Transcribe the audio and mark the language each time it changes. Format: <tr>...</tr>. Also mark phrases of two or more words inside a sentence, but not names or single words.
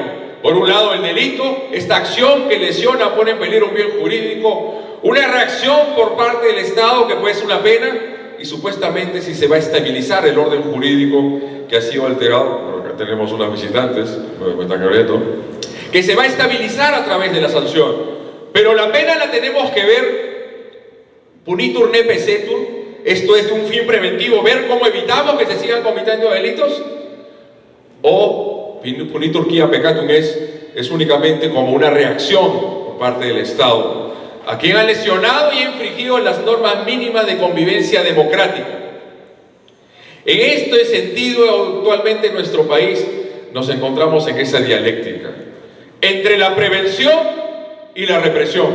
<es>Por un lado el delito, esta acción que lesiona, pone en peligro un bien jurídico, una reacción por parte del Estado que puede ser una pena, y supuestamente si se va a estabilizar el orden jurídico que ha sido alterado, bueno, acá tenemos unos visitantes, me están queriendo, que se va a estabilizar a través de la sanción. Pero la pena la tenemos que ver</es> <la>punitur ne pecetur,</la> <es>esto es de un fin preventivo, ver cómo evitamos que se sigan cometiendo delitos, o</es> <la>punitur quia peccatum</la> <es>es únicamente como una reacción por parte del Estado a quien ha lesionado y infringido las normas mínimas de convivencia democrática. En este sentido, actualmente en nuestro país nos encontramos en esa dialéctica entre la prevención y la represión.</es>